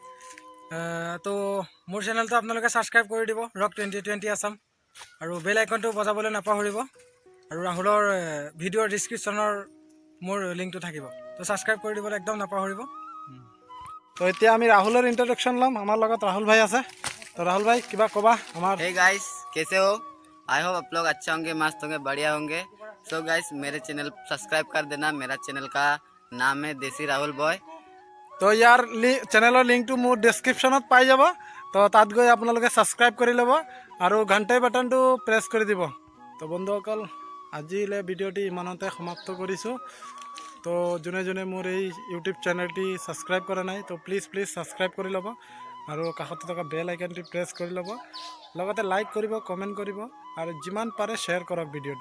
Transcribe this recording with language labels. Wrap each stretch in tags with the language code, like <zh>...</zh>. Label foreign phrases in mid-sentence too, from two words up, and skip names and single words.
<as>তো মোৰ চেনেলটো আপোনালোকে ছাবস্ক্ৰাইব কৰি দিব, ৰক 2020 আছাম, আৰু বেল আইকনটো বজাবলৈ নাপাহৰিব। আৰু ৰাহুলৰ ভিডিঅ'ৰ ডিছক্ৰিপশ্যনৰ মোৰ লিংকটো থাকিব, তো ছাবস্ক্ৰাইব কৰি দিবলৈ একদম নাপাহৰিব। তো এতিয়া আমি ৰাহুলৰ ইন্ট্ৰডাকশ্যন ল'ম। আমাৰ লগত ৰাহুল ভাই আছে। তো ৰাহুল ভাই কিবা ক'বা আমাৰ?</as> <hi>हे गाइस, कैसे हो?</hi> <en>I hope</en> <hi>आप लोग अच्छा होंगे, मस्त होंगे, बढ़िया होंगे।</hi> <en>so guys,</en> <hi>मेरे चैनल सब्सक्राइब कर देना। मेरा चैनल का नाम है देसी राहुल बॉय।</hi> <as>তো ইয়াৰ চেনেলৰ লিংকটো মোৰ ডেছক্ৰিপশ্যনত পাই যাব। তো তাত গৈ আপোনালোকে ছাবস্ক্ৰাইব কৰি ল'ব আৰু ঘণ্টাই বাটনটো প্ৰেছ কৰি দিব। তো বন্ধুসকল, আজিলৈ ভিডিঅ'টি ইমানতে সমাপ্ত কৰিছোঁ। তো যোনে যোনে মোৰ এই ইউটিউব চেনেলটি ছাবস্ক্ৰাইব কৰা নাই, তো প্লিজ ছাবস্ক্ৰাইব কৰি ল'ব আৰু কাষতে থকা বেল আইকনটি প্ৰেছ কৰি ল'ব, লগতে লাইক কৰিব, কমেণ্ট কৰিব আৰু যিমান পাৰে শ্বেয়াৰ কৰক ভিডিঅ'টো।</as>